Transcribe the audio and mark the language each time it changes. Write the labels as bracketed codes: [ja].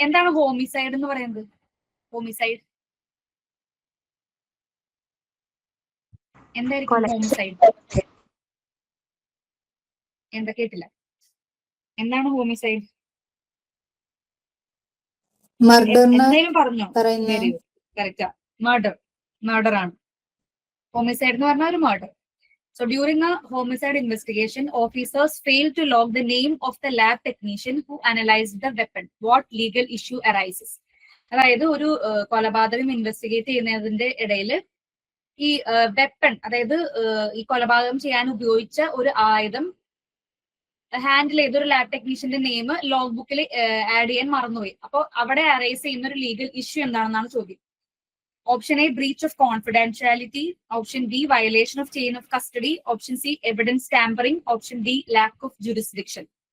[ml] എന്താണ് ഹോമിസൈഡ് എന്ന് പറയുന്നത്? ഹോമിസൈഡ് എന്തായിരിക്കും? ഹോമിസൈഡ് എന്താ കേട്ടില്ല? എന്താണ് ഹോമിസൈഡ്? എന്തായാലും പറഞ്ഞോ. Very good, correct. Murder. Murder ആണ്. ഹോമിസൈഡ് എന്ന് പറഞ്ഞാൽ ഒരു murder. [en] So during a homicide investigation, officers failed to log the name of the lab technician who analyzed the weapon. What legal issue arises? [ml] അതായത് ഒരു കൊലപാതകം investigate ചെയ്യുന്നതിന്റെ ഇടയിൽ ഈ വെപ്പൺ, അതായത് ഈ കൊലപാതകം ചെയ്യാൻ ഉപയോഗിച്ച ഒരു ആയുധം ഹാൻഡിൽ ചെയ്ത ഒരു ലാബ് ടെക്നീഷ്യന്റെ നെയിം ലോഗ് ബുക്കിൽ ആഡ് ചെയ്യാൻ മറന്നുപോയി. അപ്പോൾ അവിടെ അറൈസ് ചെയ്യുന്ന ഒരു ലീഗൽ ഇഷ്യൂ എന്താണെന്നാണ് ചോദ്യം. [en] Option A breach of confidentiality, option B violation of chain of custody, option C evidence tampering, option D lack of jurisdiction.